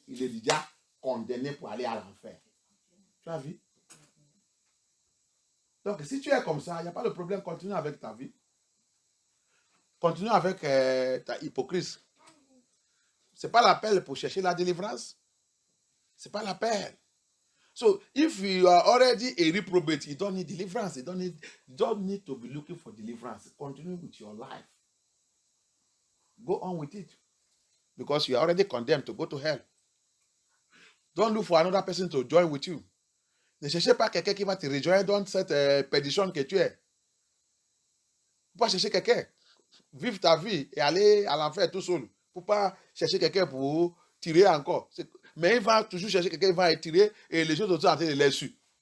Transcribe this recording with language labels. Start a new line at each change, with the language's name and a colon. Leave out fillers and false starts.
French: Il est déjà condamné pour aller à l'enfer. Tu as vu? Donc, si tu es comme ça, il n'y a pas de problème, continue avec ta vie. Continue avec ta hypocrisie. Ce n'est pas l'appel pour chercher la délivrance. Ce n'est pas l'appel.
English: So, if you are already a reprobate, you don't need deliverance. You don't need to be looking for deliverance. Continue with your life. Go on with it. Because you are already condemned to go to hell. Don't look for another person to join with you.
French: Ne cherchez pas quelqu'un qui va te rejoindre dans cette perdition que tu es. Il ne faut pas chercher quelqu'un. Vive ta vie et aller à l'enfer tout seul. Il ne faut pas chercher quelqu'un pour tirer encore. Mais il va toujours chercher quelqu'un qui va tirer et les choses autour en train de les suivre.